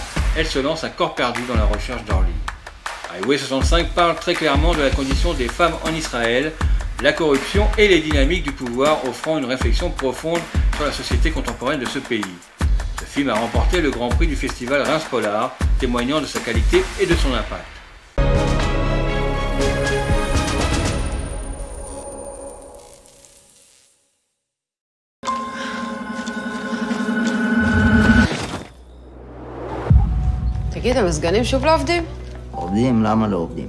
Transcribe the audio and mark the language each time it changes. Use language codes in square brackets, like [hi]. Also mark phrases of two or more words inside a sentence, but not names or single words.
[fr] Elle se lance à corps perdu dans la recherche d'Orly. Highway 65 parle très clairement de la condition des femmes en Israël, la corruption et les dynamiques du pouvoir, offrant une réflexion profonde sur la société contemporaine de ce pays. Ce film a remporté le Grand Prix du festival Reims Polar, témoignant de sa qualité et de son impact. [he] תגיד, המזגנים שוב לא עובדים? עובדים, למה לא עובדים?